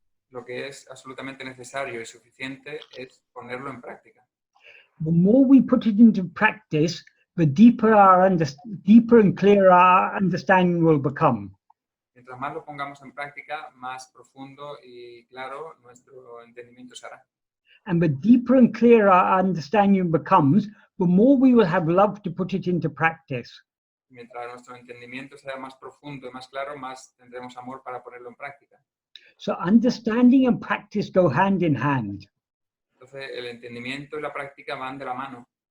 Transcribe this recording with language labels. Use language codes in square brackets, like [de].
[es] Lo que es absolutamente necesario y suficiente es ponerlo en práctica. [en] The more we put it into practice, the deeper and clearer our understanding will become. [es] Mientras más lo pongamos en práctica, más profundo y claro nuestro entendimiento será. [en] And the deeper and clearer our understanding becomes, the more we will have love to put it into practice. [es] Mientras nuestro entendimiento sea más profundo y más claro, más tendremos amor para ponerlo en práctica. [en] So understanding and practice go hand in hand. [es] Entonces, el entendimiento y la práctica van de la mano.